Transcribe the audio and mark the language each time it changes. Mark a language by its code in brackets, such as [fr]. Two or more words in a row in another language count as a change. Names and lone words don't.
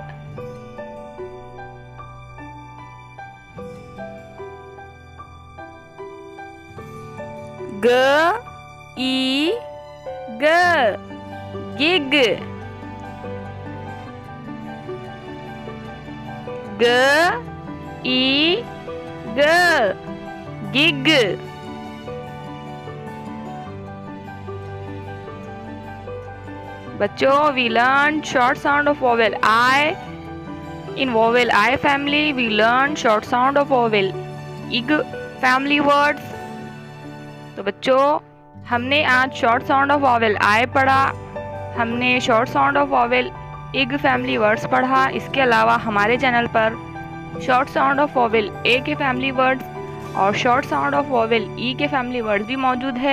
[en] ग ई ग गिग, ग ई ग गिग। बच्चों, we learn short sound of vowel I. In vowel I family, we learn short sound of vowel ig family words. [hi] तो बच्चों, हमने आज [en] short sound of vowel I [hi] पढ़ा, हमने [en] short sound of vowel ig family words [hi] पढ़ा। इसके अलावा हमारे चैनल पर [en] short sound of vowel A [hi] के [en] family words [hi] और [en] short sound of vowel E [hi] के [en] family words [hi] भी मौजूद है।